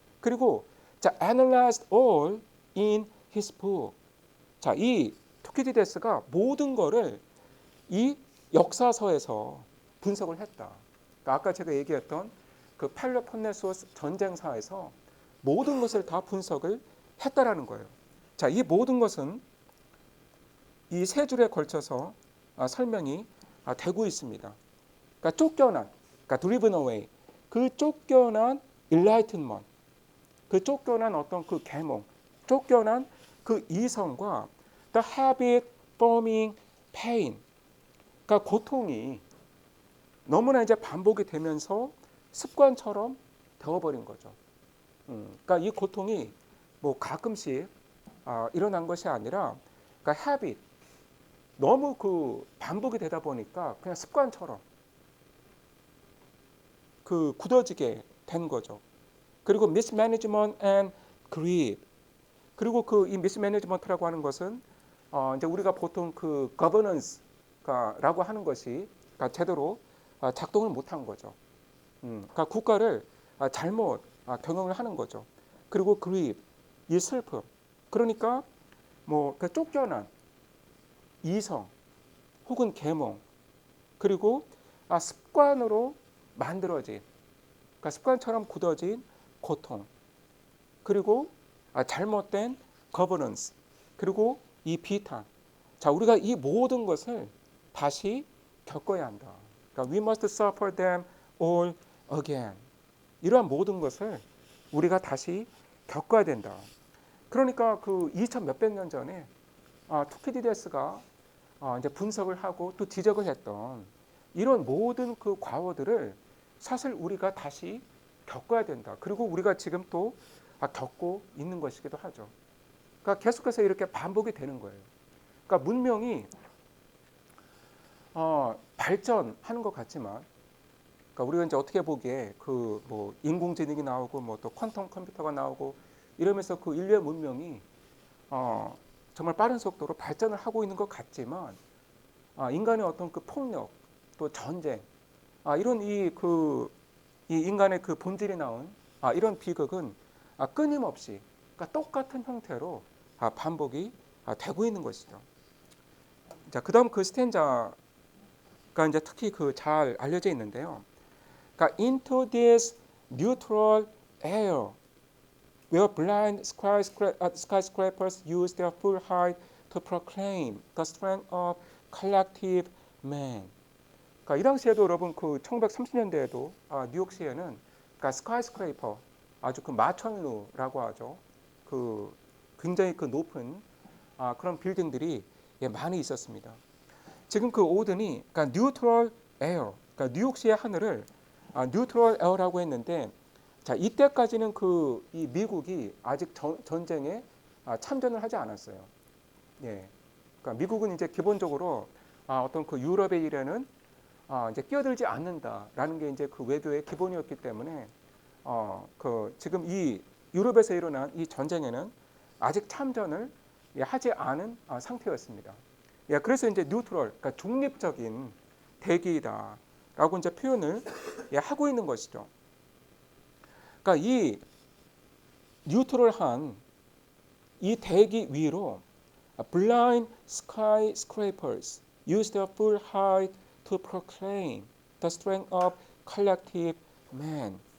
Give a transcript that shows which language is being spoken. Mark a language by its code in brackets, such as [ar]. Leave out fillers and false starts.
[ko] 그리고 [en] analyzed all in his book. [ko] 이 투키디데스가 모든 거를 이 역사서에서 분석을 했다. 그러니까 아까 제가 얘기했던 그 펠로폰네소스 전쟁사에서 모든 것을 다 분석을 했다라는 거예요. 이 모든 것은 이 세 줄에 걸쳐서 설명이 되고 있습니다. 그러니까 쫓겨난, 그러니까 [en] driven away, [ko] 그 쫓겨난 enlightenment, 그 쫓겨난 어떤 그 계몽, 쫓겨난 그 이성과 [en] the habit forming pain, [ko] 그러니까 고통이 너무나 이제 반복이 되면서 습관처럼 되어버린 거죠. 그러니까 이 고통이 뭐 가끔씩 일어난 것이 아니라, 그러니까 habit, 너무 그 반복이 되다 보니까 그냥 습관처럼 그 굳어지게 된 거죠. 그리고 [en] mismanagement and greed. [ko] 그리고 그 이 mismanagement라고 하는 것은 이제 우리가 보통 그 governance라고 하는 것이 그러니까 제대로 작동을 못한 거죠. 그러니까 국가를 잘못 경영을 하는 거죠. 그리고 greed, 이 슬픔. 그러니까 뭐 그 쫓겨난 이성 혹은 계몽, 그리고 습관으로 만들어진, 그러니까 습관처럼 굳어진 고통, 그리고 잘못된 거버넌스, 그리고 이 비탄. 자, 우리가 이 모든 것을 다시 겪어야 한다. 그러니까 [en] we must suffer them all again. [ko] 이러한 모든 것을 우리가 다시 겪어야 된다. 그러니까 그 2000 몇백 년 전에 투키디데스가 이제 분석을 하고 또 지적을 했던 이런 모든 그 과오들을 사실 우리가 다시 겪어야 된다. 그리고 우리가 지금 또 겪고 있는 것이기도 하죠. 그러니까 계속해서 이렇게 반복이 되는 거예요. 그러니까 문명이 발전하는 것 같지만, 그러니까 우리가 이제 어떻게 보기에 그 뭐 인공지능이 나오고 뭐 또 퀀텀 컴퓨터가 나오고 이러면서 그 인류의 문명이 정말 빠른 속도로 발전을 하고 있는 것 같지만, 인간의 어떤 그 폭력 또 전쟁, 이런 이 인간의 그 본질이 나온 이런 비극은 끊임없이, 그러니까 똑같은 형태로 반복이 되고 있는 것이죠. 자, 그다음 그 스탠자가 이제 특히 그 잘 알려져 있는데요. 그러니까 [en] into this neutral air where blind skyscrapers use their full height to proclaim the strength of collective man. [ko] 그러니까 이 당시에도 여러분 그 1930년대에도 뉴욕시에는 그러니까 스카이스크레이퍼, 아주 그 마천루라고 하죠. 그 굉장히 그 높은 그런 빌딩들이 많이 있었습니다. 지금 그 오든이 그러니까 뉴트럴 에어, 그러니까 뉴욕시의 하늘을 뉴트럴 에어라고 했는데, 자, 이때까지는 그 이 미국이 아직 전쟁에 참전을 하지 않았어요. 예. 그러니까 미국은 이제 기본적으로 어떤 그 유럽의 일에는 이제 끼어들지 않는다라는 게 이제 그 외교의 기본이었기 때문에 그 지금 이 유럽에서 일어난 이 전쟁에는 아직 참전을 하지 않은 상태였습니다. 예, 그래서 이제 뉴트럴, 그러니까 중립적인 대기다라고 이제 표현을 하고 있는 것이죠. 그러니까 이 뉴트럴한 이 대기 위로 [en] blind skyscrapers use their full height to proclaim the strength of collective man.